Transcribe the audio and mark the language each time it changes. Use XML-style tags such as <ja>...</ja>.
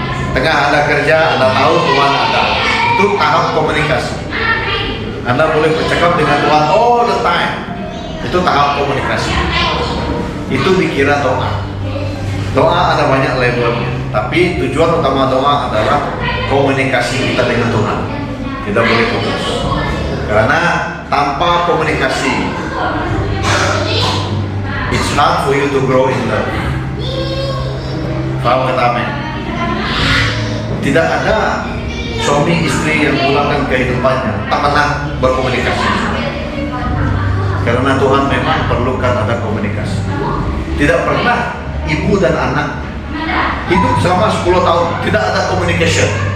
<ms>Tengah Anda kerja, Anda tahu Tuhan ada. Itu tahap komunikasi. Anda boleh bercakap dengan Tuhan</ms> <en>all the time.</en> <ms>Itu tahap komunikasi. Itu dikira doa. Doa ada banyak levelnya, tapi tujuan utama doa adalah komunikasi kita dengan Tuhan. Tidak boleh putus. Karena tanpa komunikasi,</ms> <en>it's hard for you to grow in love.</en> <ms>Paham kata amin? Tidak ada suami istri yang mengulangkan kehidupannya tak pernah berkomunikasi. Karena Tuhan memang perlukan ada komunikasi. Tidak pernah ibu dan anak hidup selama 10 tahun tidak ada communication.</ms>